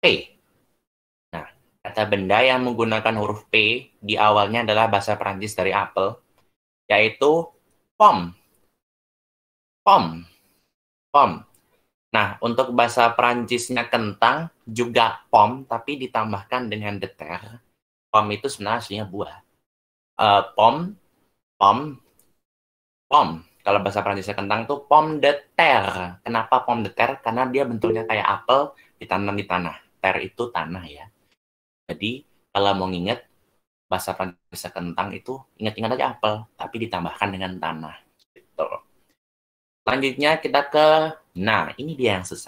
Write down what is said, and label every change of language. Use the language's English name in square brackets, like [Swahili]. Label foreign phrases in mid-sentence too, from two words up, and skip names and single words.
[Indonesian] Nah, kata benda yang menggunakan huruf P di awalnya adalah bahasa Perancis dari apel, yaitu pomme. Pomme. Pomme. Nah, untuk bahasa Perancisnya kentang juga pomme, tapi ditambahkan dengan [French] de terre. [Indonesian] Pomme itu sebenarnya aslinya buah. Pomme, pomme, pomme. Kalau bahasa Perancisnya kentang itu [French] pomme de terre. [Indonesian] Kenapa [French] pomme de terre? [Indonesian] Karena dia bentuknya kayak apel ditanam di tanah. Terre itu tanah ya. Jadi kalau mau nginget bahasa Perancisnya kentang itu ingat-ingat aja apel, tapi ditambahkan dengan tanah. Gitu. Selanjutnya kita ke, nah ini dia yang susah.